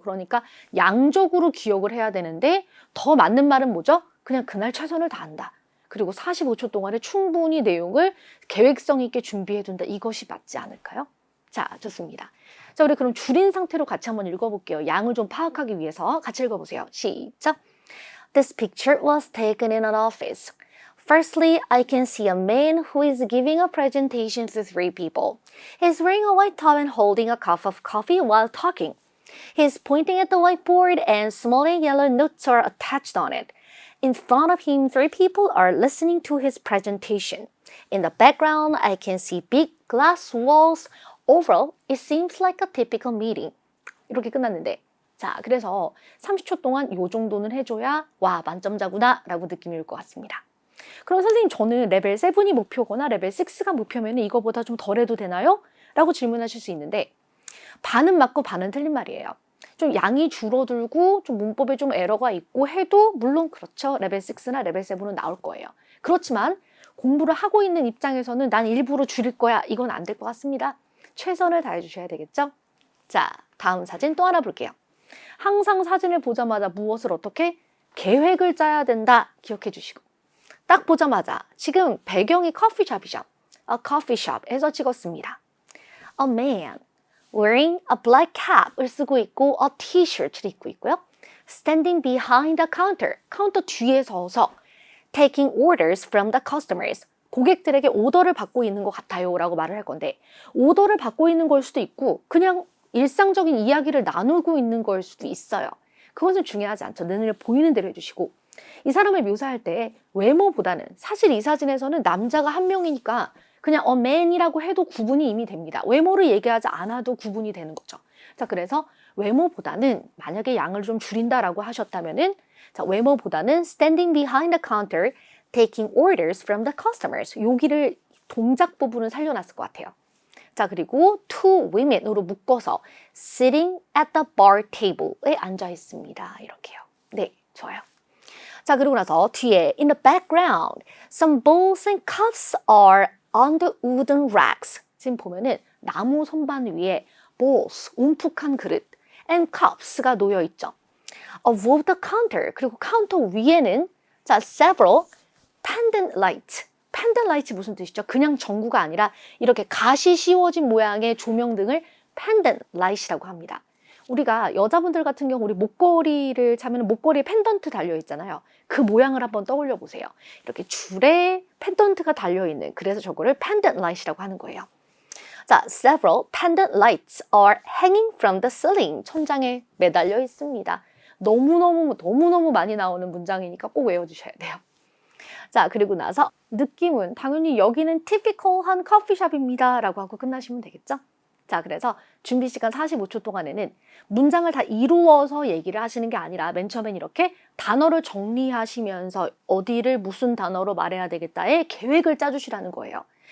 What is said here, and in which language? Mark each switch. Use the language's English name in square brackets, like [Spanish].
[Korean] 그러니까 양적으로 기억을 해야 되는데 더 맞는 말은 뭐죠? 그냥 그날 최선을 다한다. 그리고 45초 동안에 충분히 내용을 계획성 있게 준비해 둔다. 이것이 맞지 않을까요? 자, 좋습니다. 자, 우리 그럼 줄인 상태로 같이 한번 읽어볼게요. 양을 좀 파악하기 위해서 같이 읽어보세요. 시작! [English] This picture was taken in an office. Firstly, I can see a man who is giving a presentation to 3 people. He's wearing a white top and holding a cup of coffee while talking. He's pointing at the whiteboard and small and yellow notes are attached on it. In front of him, 3 people are listening to his presentation. In the background, I can see big glass walls. Overall, it seems like a typical meeting. [Korean] 이렇게 끝났는데 자, 그래서 30초 동안 이 정도는 해줘야 와, 만점자구나 라고 느낌이 올 것 같습니다. 그럼 선생님 저는 레벨 7이 목표거나 레벨 6가 목표면 이거보다 좀 덜 해도 되나요? 라고 질문하실 수 있는데 반은 맞고 반은 틀린 말이에요. 좀 양이 줄어들고 좀 문법에 좀 에러가 있고 해도 물론 그렇죠. 레벨 6나 레벨 7은 나올 거예요. 그렇지만 공부를 하고 있는 입장에서는 난 일부러 줄일 거야. 이건 안 될 것 같습니다. 최선을 다해 주셔야 되겠죠? 자, 다음 사진 또 하나 볼게요. 항상 사진을 보자마자 무엇을 어떻게 계획을 짜야 된다 기억해 주시고 딱 보자마자 지금 배경이 커피숍이죠. [English] A coffee shop에서 [Korean] 찍었습니다. [English] A man wearing a black cap을 [Korean] 쓰고 있고 [English] a t-shirt를 [Korean] 입고 있고요. [English] Standing behind the counter, [Korean] 카운터 뒤에 서서 [English] taking orders from the customers, [Korean] 고객들에게 오더를 받고 있는 것 같아요 라고 말을 할 건데 오더를 받고 있는 걸 수도 있고 그냥 일상적인 이야기를 나누고 있는 걸 수도 있어요. 그것은 중요하지 않죠. 눈을 보이는 대로 해주시고 이 사람을 묘사할 때 외모보다는 사실 이 사진에서는 남자가 한 명이니까 그냥 a man이라고 해도 구분이 이미 됩니다. 외모를 얘기하지 않아도 구분이 되는 거죠. 자, 그래서 외모보다는 만약에 양을 좀 줄인다라고 하셨다면은 자, 외모보다는 [English] standing behind the counter, taking orders from the customers. [Korean] 여기를 동작 부분을 살려놨을 것 같아요. 자, 그리고 two women으로 묶어서 [English] sitting at the bar table [Korean] 에 앉아 있습니다. 이렇게요. 네, 좋아요. 자, 그리고 나서 뒤에 [English] in the background, some bowls and cups are on the wooden racks. [Korean] 지금 보면은 나무 선반 위에 bowls, 움푹한 그릇, and cups가 놓여 있죠. [English] Above the counter, [Korean] 그리고 카운터 위에는 [English] 자, several pendant lights. [Korean] pendant lights 무슨 뜻이죠? 그냥 전구가 아니라 이렇게 가시 씌워진 모양의 조명등을 pendant light이라고 합니다. 우리가 여자분들 같은 경우 우리 목걸이를 차면 목걸이에 펜던트 달려 있잖아요. 그 모양을 한번 떠올려 보세요. 이렇게 줄에 펜던트가 달려 있는, 그래서 저거를 pendant light이라고 하는 거예요. [English] 자, several pendant lights are hanging from the ceiling. [Korean] 천장에 매달려 있습니다. 너무너무 많이 나오는 문장이니까 꼭 외워주셔야 돼요. 자, 그리고 나서 느낌은 당연히 여기는 typical한 커피숍입니다 라고 하고 끝나시면 되겠죠? 자, 그래서 준비 시간 45초 동안에는 문장을 다 이루어서 얘기를 하시는 게 아니라 맨 처음엔 이렇게 단어를 정리하시면서 어디를 무슨 단어로 말해야 되겠다의 계획을 짜주시라는 거예요.